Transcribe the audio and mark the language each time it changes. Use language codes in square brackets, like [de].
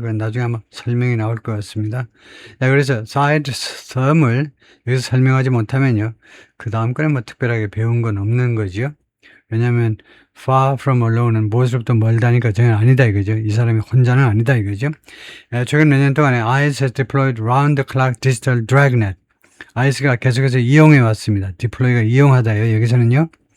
[ko] 그건 나중에 아마 설명이 나올 것 같습니다. 그래서 tired thumb을 여기서 설명하지 못하면요. 그 다음 거는 뭐 특별하게 배운 건 없는 거죠. 왜냐하면 [en] far from alone [ko] 은 무엇으로부터 멀다니까 전혀 아니다 이거죠. 이 사람이 혼자는 아니다 이거죠. 최근 몇 년 동안에 [en] ICE has deployed round-the-clock digital dragnet. [ko] ICE가 계속해서 이용해 왔습니다. 디플로이가 이용하다요. 여기서는요.